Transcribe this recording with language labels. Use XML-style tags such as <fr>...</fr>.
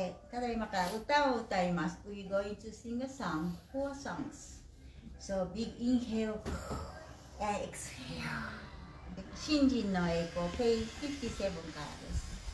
<ja>ただいまから歌を歌います。</ja> <en>We're going to sing a song, 4 songs. So big inhale and exhale.</en> <ja>新人の栄光、page 57からです。</ja>